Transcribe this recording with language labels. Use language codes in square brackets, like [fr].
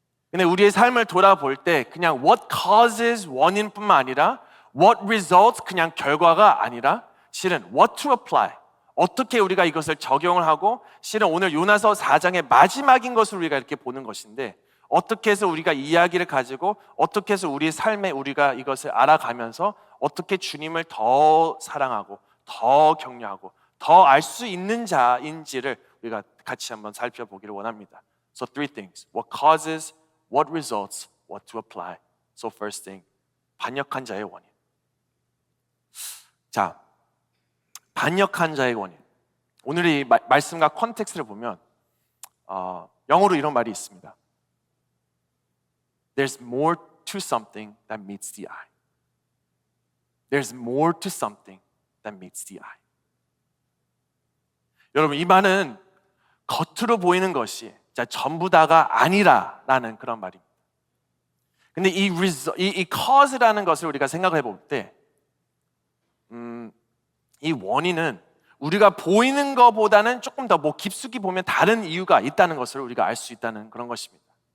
[ko] 근데 우리의 삶을 돌아볼 때 그냥 [en] what causes [ko] 원인뿐만 아니라 [en] what results [ko] 그냥 결과가 아니라 실은 [en] what to apply, [ko] 어떻게 우리가 이것을 적용을 하고, 실은 오늘 요나서 4장의 마지막인 것을 우리가 이렇게 보는 것인데, 어떻게 해서 우리가 이야기를 가지고 어떻게 해서 우리의 삶에 우리가 이것을 알아가면서 어떻게 주님을 더 사랑하고 더 격려하고 더 알 수 있는 자인지를 우리가 같이 한번 살펴보기를 원합니다. [en] So three things. What causes, what results, what to apply. So first thing, [ko] 반역한 자의 원인. 자, 반역한 자의 원인. 오늘 이 말씀과 컨텍스트를 보면 영어로 이런 말이 있습니다. [en] There's more to something than meets the eye. There's more to something than meets the eye. [ko] 여러분, 이 말은 겉으로 보이는 것이 전부 다가 아니라라는 그런 말입니다. 근데 이 cause라는 것을 우리가 생각해 볼 때, 이 원인은 우리가 보이는 것보다는 조금 더 깊숙이 보면 다른 이유가 있다는 것을 우리가 알 수 있다는 그런 것입니다.